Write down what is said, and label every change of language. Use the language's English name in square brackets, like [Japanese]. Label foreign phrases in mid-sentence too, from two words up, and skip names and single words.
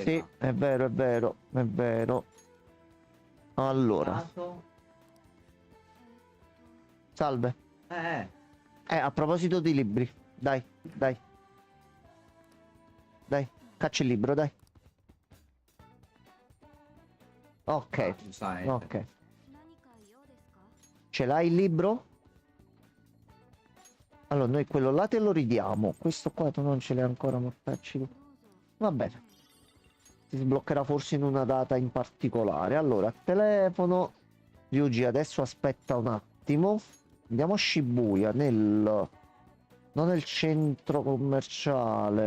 [Italian] Sì, è vero, è vero, è vero. Allora, Dato. salve. Eh. A proposito di libri. Dai, dai. Dai, caccia il libro, dai. Ok, Giustamente. ok. [Japanese] 何か用ですか？ [Italian] Ce l'hai il libro? Allora, noi quello là te lo ridiamo. Questo qua tu non ce l'hai ancora, mortacci. [Japanese] どうぞ。 [Italian] Va bene. Si sbloccherà forse in una data in particolare. Allora, telefono. Ryuji adesso aspetta un attimo. Andiamo a Shibuya, non nel centro commerciale.